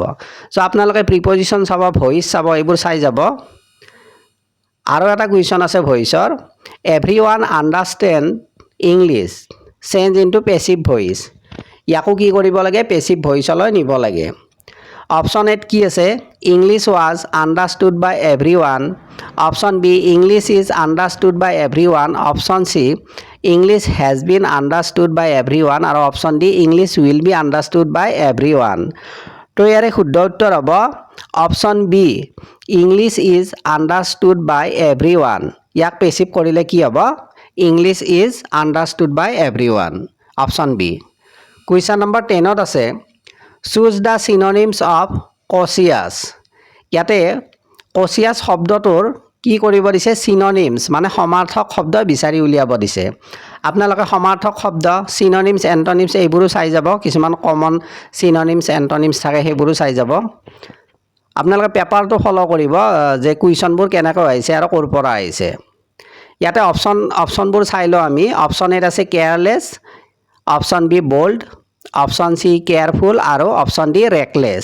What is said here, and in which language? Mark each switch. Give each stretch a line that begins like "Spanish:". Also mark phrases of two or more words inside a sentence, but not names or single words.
Assamese: চ' আপোনালোকে প্ৰিপজিশ্যন চাব, ভইচ চাব, এইবোৰ চাই যাব। আৰু এটা কুৱেশ্যন আছে ভইচৰ,
English: every one understand English change into passive voice.
Assamese: ইয়াকো কি কৰিব লাগে?
English: passive voiceলৈ
Assamese: নিব লাগে। অপচন এত কি আছে?
English: English was understood by everyone. Option B, English is understood by everyone. Option C, English has been understood by everyone. আৰু option D, English will be understood by everyone.
Assamese: তো ইয়াৰে শুদ্ধ উত্তৰ হ'ব
English: option B, English is understood by everyone.
Assamese: ইয়াক পেচিভ কৰিলে কি হ'ব?
English: English is understood by everyone. Option B. Question number
Assamese: 10ত আছে
English: choose the synonyms of cautious.
Assamese: ইয়াতে cautious শব্দটোৰ কি কৰিব দিছে? synonyms মানে সমাৰ্থক শব্দ বিচাৰি উলিয়াব দিছে। আপোনালোকে সমাৰ্থক শব্দ
English: synonyms antonyms
Assamese: এইবোৰো চাই যাব, কিছুমান কমন
English: synonyms antonyms
Assamese: থাকে সেইবোৰো চাই যাব। আপোনালোকে
English: paperটো follow
Assamese: কৰিব যে কুৱেশ্যনবোৰ কেনেকৈ আহিছে আৰু ক'ৰ পৰা আহিছে। ইয়াতে অপশ্যনবোৰ চাই লওঁ আমি।
English: option A আছে careless, option B bold, option C careful আৰু option D reckless.